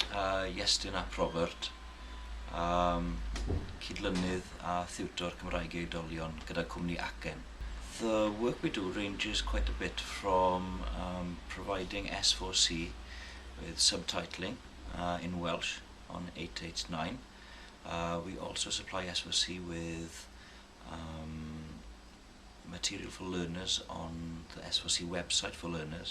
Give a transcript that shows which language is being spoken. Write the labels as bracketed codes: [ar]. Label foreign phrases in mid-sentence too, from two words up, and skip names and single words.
[cy] Iestyn a Rhobert, cydlynydd a thiwtor Cymraeg i oedolion gyda cwmni ACEN. [en] The work we do ranges quite a bit from providing S4C with subtitling in Welsh on 889. We also supply S4C with material for learners on the S4C website for learners.